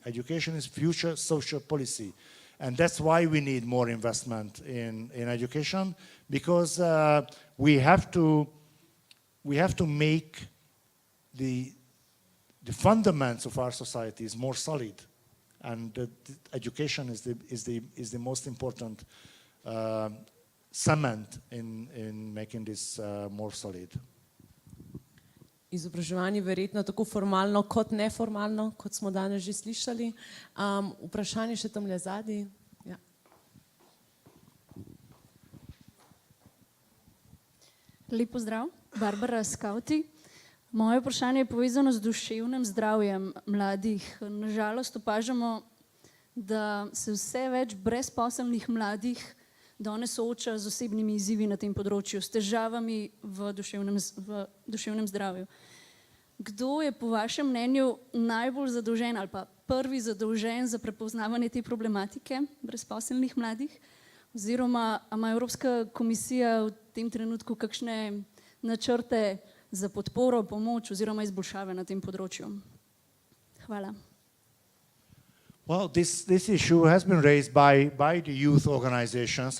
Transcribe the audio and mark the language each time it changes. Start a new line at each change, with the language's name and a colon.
English: Education is future social policy. And that's why we need more investment in education, because we have to make the fundamentals of our societies more solid, and education is the most important cement in making this more solid.
Slovenian: Izobraževanje verjetno tako formalno kot neformalno, kot smo danes že slišali. Vprašanje še tamle zadaj. Ja. Lep pozdrav, Barbara Skauti. Moje vprašanje je povezano z duševnim zdravjem mladih. Nažalost opažamo, da se vse več brezposelnih mladih danes sooča z osebnimi izzivi na tem področju, s težavami v duševnem zdravju. Kdo je po vašem mnenju najbolj zadolžen ali pa prvi zadolžen za prepoznavanje te problematike brezposelnih mladih? Oziroma, ima Evropska komisija v tem trenutku kakšne načrte za podporo, pomoč oziroma izboljšave na tem področju? Hvala.
English: Well, this issue has been raised by the youth organizations.